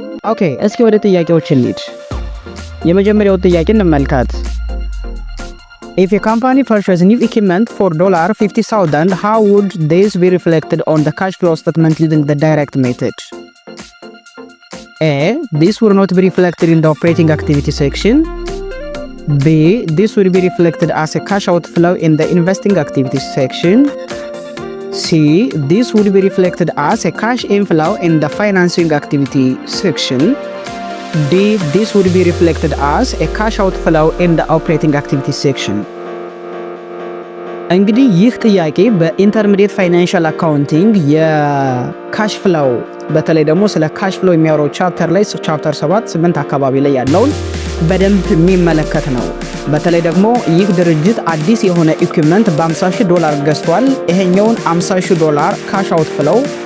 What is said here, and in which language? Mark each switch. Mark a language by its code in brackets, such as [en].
[am] ኦኬ፣ እስኪ ወደ ጥያቄዎች እንሂድ። የመጀመሪያው ጥያቄ እንመልከት። [en] If a company purchases new equipment for $50,000, how would this be reflected on the cash flow statement using the direct method? A. This would not be reflected in the operating activity section. B. This would be reflected as a cash outflow in the investing activity section. C. This would be reflected as a cash inflow in the financing activity section. D. This would be reflected as a cash outflow in the operating activity section. [am] እንግዲህ ይህ ጥያቄ በኢንተርሚዲየት ፋይናንሻል አካውንቲንግ የካሽ ፍሎው በተለይ ደግሞ ስለ ካሽ ፍሎው የሚያወራው ቻፕተር ላይ ቻፕተር 7 አካባቢ ላይ ያለውን በደንብ የሚመለከት ነው። በተለይ ደግሞ ይህ ድርጅት አዲስ የሆነ ኢኩዊፕመንት $50,000 ገዝቷል። ይሄኛውን $50,000 ካሽ አውት ፍሎው